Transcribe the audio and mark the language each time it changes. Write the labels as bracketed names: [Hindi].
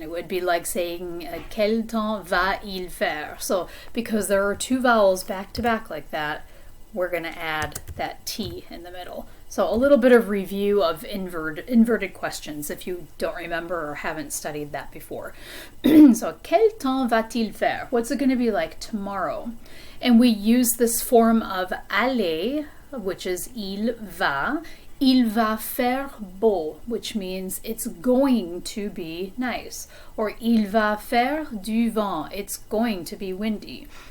[English] It would be like saying [French] quel temps va-il faire? [English] So because there are two vowels back to back like that, we're going to add that T in the middle. So a little bit of review of inverted questions if you don't remember or haven't studied that before. [French] So, quel temps va-t-il faire? [English] What's it going to be like tomorrow? And we use this form of aller, which is il va. [French] Il va faire beau, [English] which means it's going to be nice. Or [French] il va faire du vent, [English] it's going to be windy.